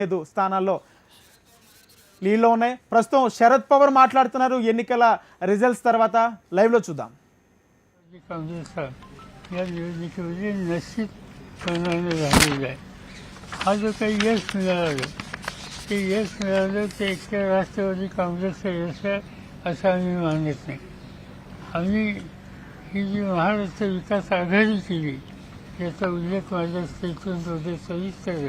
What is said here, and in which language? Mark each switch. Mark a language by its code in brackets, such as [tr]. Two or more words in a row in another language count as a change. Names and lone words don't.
[te] స్థానాల్లో లీడ్లో ఉన్నాయి. ప్రస్తుతం శరద్ పవార్ మాట్లాడుతున్నారు ఎన్నికల రిజల్ట్స్ తర్వాత. లైవ్లో చూద్దాం. [mr] काँग्रेसचा या निवडणुकीमध्ये निश्चित परिणामी झालेला आहे. हा जो काही यश मिळालं ते यश मिळालं ते एकट्या राष्ट्रवादी काँग्रेसचं यश आहे असं आम्ही मानत नाही. आम्ही ही जी महाराष्ट्र विकास आघाडी केली याचा उल्लेख माझ्या स्टेटमेंटमध्ये सविस्तर आहे.